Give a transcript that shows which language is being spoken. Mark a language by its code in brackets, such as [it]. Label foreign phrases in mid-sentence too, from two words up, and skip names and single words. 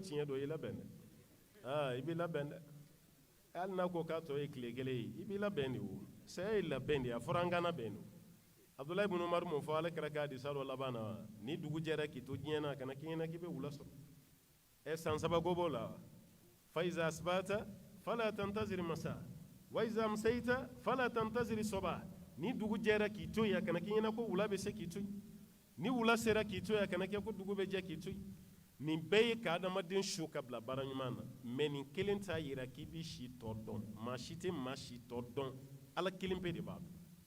[bm] tiɲɛ don i labɛn dɛ i b'i labɛn dɛ hali n'a ko k'a tɔ ye tile 1 ye i b'i labɛn de o saya ye labɛn de a fɔra an kana bɛn de Abdulahi ibn Umar mun fɔ ale kɛra k'a hadisa dɔ laban na ni dugu jɛra k'i to diɲɛ na kana k'i ɲɛna k'i bɛ wula sɔrɔ san 3 ko b'o la [ar] فإذا أصبحت فلا تنتظر المساء وإذا أمسيت فلا تنتظر الصباح [bm] ni dugu jɛra k'i to yen kana k'i ɲɛna ko wula bɛ se k'i to yen ni wula sera k'i to yen kana kɛ ko dugu bɛ jɛ k'i to yen nin bɛɛ ye ka adamaden su ka bila baara ɲuman na mais nin kelen t'a yira k'i b'i si tɔ dɔn maa si tɛ maa si tɔ dɔn ala kelen pe de b'a dɔn